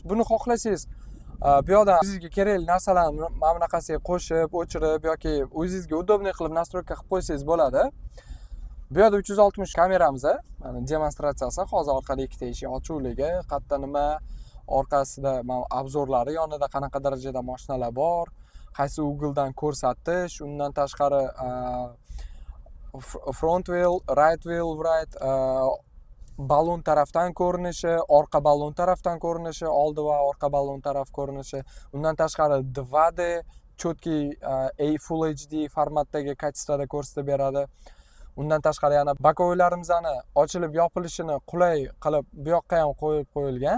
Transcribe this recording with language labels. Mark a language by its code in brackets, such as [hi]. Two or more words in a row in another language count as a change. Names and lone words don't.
[uz] Buni xohlasangiz bu yerda o'zingizga kerakli narsalarni mana bunaqasiga qo'shib, o'chirib yoki o'zingizga удобный qilib nastroyka qilib qo'ysangiz bo'ladi. Bu yerda 360 kameramiz, mana demonstratsiyasi, hozir orqada ikkita eshik ochuvligi, qayerda nima, orqasida mana obzorlari, yonida qanaqa darajada mashinalar bor, qaysi ugledan ko'rsatish, undan tashqari [en] front wheel, right wheel, [uz] right balon tarafdan ko'rinishi, orqa balon tarafdan ko'rinishi, oldi va orqa balon taraf ko'rinishi. Undan tashqari 2D cho'tki Full HD formatdagi kачествоda ko'rsatib beradi. Undan tashqari yana bokovoylarimizni ochilib yopilishini qulay qilib bu yoqqa ham qo'yib qo'yilgan.